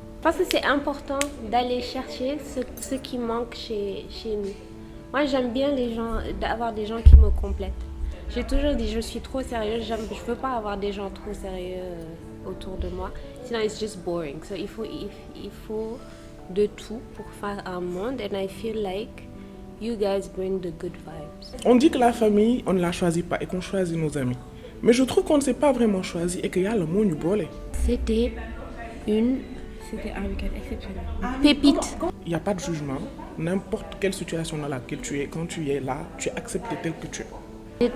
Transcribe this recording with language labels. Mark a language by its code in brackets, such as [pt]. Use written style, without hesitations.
[fr] Parce que c'est important d'aller chercher ce qui manque chez nous. Moi, j'aime bien d'avoir des gens qui me complètent. J'ai toujours dit, je suis trop sérieuse, je ne veux pas avoir des gens trop sérieux autour de moi. Sinon, [en] it's just boring. [fr] So, il faut de tout pour faire un monde. [en] And I feel like you guys bring the good vibes. [fr] On dit que la famille, on ne la choisit pas et qu'on choisit nos amis. Mais je trouve qu'on ne s'est pas vraiment choisi et qu'il y a le mot bolé. C'était un week-end exceptionnel. Pépite. Il n'y a pas de jugement. N'importe quelle situation dans laquelle tu es, quand tu es là, tu es accepté tel que tu es.